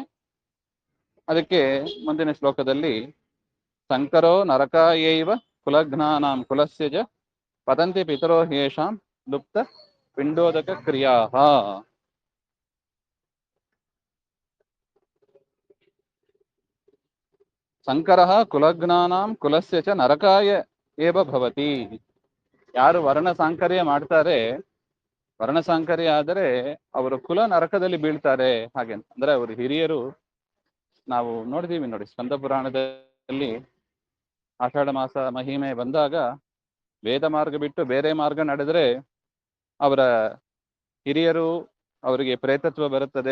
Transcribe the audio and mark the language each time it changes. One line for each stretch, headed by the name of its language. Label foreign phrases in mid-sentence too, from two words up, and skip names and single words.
Kannada: ಅದಕ್ಕೆ ಮುಂದಿನ ಶ್ಲೋಕದಲ್ಲಿ
Sanskrit: ಸಂಕರೋ ನರಕಾಯೈವ ಕುಲಘ್ನಾನಾಂ ಕುಲಸ್ಯಜ ಪತಂತಿ ಪಿತರೋ ಹೇಷಾಂ ಲುಪ್ತ ಪಿಂಡೋದಕ ಕ್ರಿಯಾ. ಸಂಕರ ಕುಲಘ್ನಾನಾಂ ಕುಲಸ್ಯ ಚ ನರಕಾಯ ಏವ ಭವತಿ.
Kannada: ಯಾರು ವರ್ಣಸಾಂಕರ್ಯ ಮಾಡ್ತಾರೆ, ವರ್ಣಸಾಂಕರ್ಯ ಆದರೆ ಅವರು ಕುಲ ನರಕದಲ್ಲಿ ಬೀಳ್ತಾರೆ ಹಾಗೆ ಅಂತ. ಅಂದ್ರೆ ಅವರು ಹಿರಿಯರು, ನಾವು ನೋಡಿದೀವಿ ನೋಡಿ ಸ್ಕಂದ ಪುರಾಣದಲ್ಲಿ ಆಷಾಢ ಮಾಸ ಮಹಿಮೆ ಬಂದಾಗ ವೇದ ಮಾರ್ಗ ಬಿಟ್ಟು ಬೇರೆ ಮಾರ್ಗ ನಡೆದ್ರೆ ಅವರ ಹಿರಿಯರು ಅವರಿಗೆ ಪ್ರೇತತ್ವ ಬರುತ್ತದೆ.